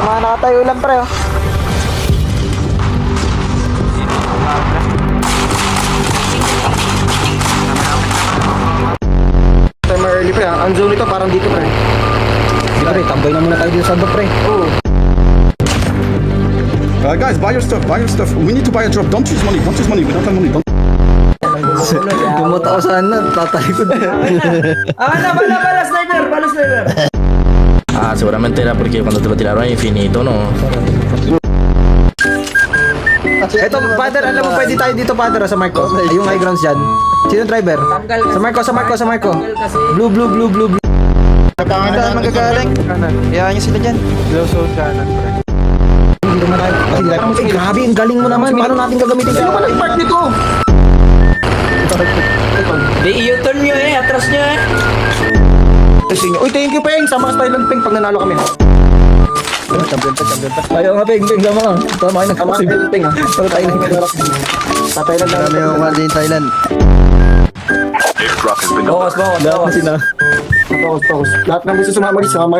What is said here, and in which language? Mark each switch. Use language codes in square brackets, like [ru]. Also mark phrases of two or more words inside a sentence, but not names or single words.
[tl] Wala tayo ulam pre oh. [en] Timer early [tl] pre ah. Ang zone nito parang dito pre. Dito pre, tambay na muna tayo dito sa baba pre. Oo. [en] Guys, buy your stuff, buy your stuff. We need to buy a drop. Don't choose money, don't choose money. We don't have money. Don't. [tl] Dumata ko sana, tatalikod. Bala sniper. [es] Ah, seguramente era porque cuando te lo tiraron a infinito, ¿no? [tl] Eto, father, alam mo pwede tayo dito, father, sa Marco. Yung [en] high grounds [tl] dyan. Sino driver? Sa Marco. Blue. Saan magagaling? Iyahan niyo sila dyan. [en] Low zone [tl] kanan pre. Hindi naman tayo. Grabe, ang galing mo naman. Paano natin gagamitin? Sino ba nag-park nito? Di i-turn nyo atras nyo Uy, [en] thank you Peng. [tl] Sama ka sa Thailand Peng pag nanalo kami. Champion pa. Ayaw nga, Peng, sama ka. Tama kayo Sama ka sa Thailand Peng ha. Para tayo Sa Thailand lang. Marami yung mga din Thailand. Bawas Kasi na. Focus. Lahat ng gusto sumama kayo.